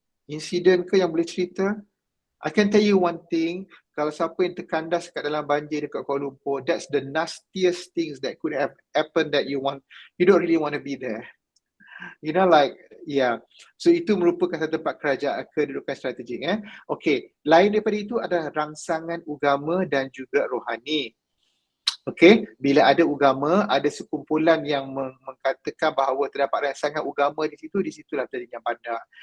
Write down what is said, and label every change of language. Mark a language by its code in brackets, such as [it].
[ms] Insiden ke yang boleh cerita? [en] I can tell you one thing, [ms] kalau siapa yang terkandas kat dalam banjir dekat [en] Kuala Lumpur, that's the nastiest things that could have happened that you don't really want to be there. You know, like, yeah. [ms] So itu merupakan satu tempat kerajaan kedudukan strategik. Okay, lain daripada itu adalah rangsangan agama dan juga rohani. Okay, bila ada agama, ada sekumpulan yang mengatakan bahawa terdapat rangsangan agama di situlah terjadinya bandar.